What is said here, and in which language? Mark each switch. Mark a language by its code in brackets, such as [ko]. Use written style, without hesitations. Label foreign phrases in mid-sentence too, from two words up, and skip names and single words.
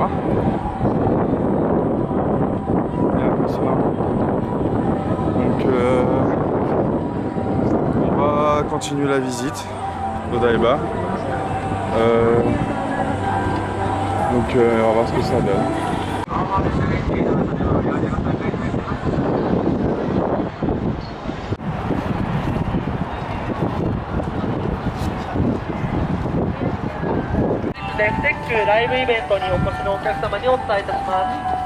[fr] Hein. Il est impressionnant. Donc on va continuer la visite d'Odaiba. Donc on va voir ce que ça donne. [ja] TEC ライブイベントにお越しのお客様にお伝えいたします。